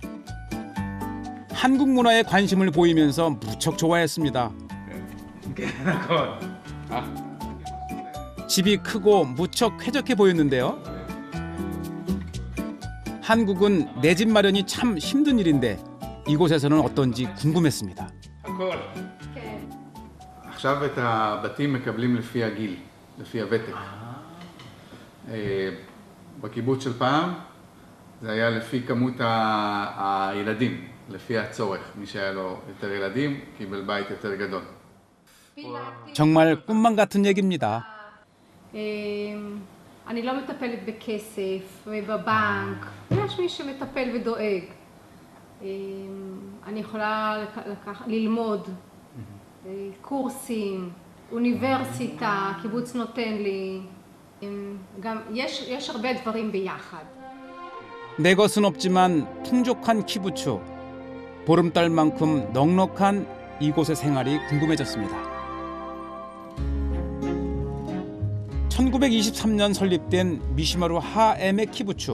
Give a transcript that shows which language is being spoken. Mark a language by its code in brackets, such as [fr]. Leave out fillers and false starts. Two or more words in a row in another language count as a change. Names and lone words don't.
[ko] 한국 문화에 관심을 보이면서 무척 좋아했습니다. 집이 크고 무척 쾌적해 보였는데요. 한국은 내 집 마련이 참 힘든 일인데 이곳에서는 어떤지 궁금했습니다. [he] עכשיו את הבתים מקבלים לפי הגיל, לפי הוותק. בקיבוץ של פעם זה היה לפי כמות הילדים, לפי הצורך. מי שהיה לו יותר ילדים קיבל בית יותר גדול. [ko] 정말 꿈만 같은 얘기입니다. [he] אני לא מטפלת בכסף ובבנק, יש מי שמטפל ודואג. אני יכולה ללמוד קורסים, אוניברסיטה, קיבוץ נותן לי. גם יש הרבה דברים ביחד. [ko] 내 것은 없지만 풍족한 키부츠. 보름달만큼 넉넉한 이곳의 생활이 궁금해졌습니다. 1923년 설립된 미시마루 하에멕 키부츠.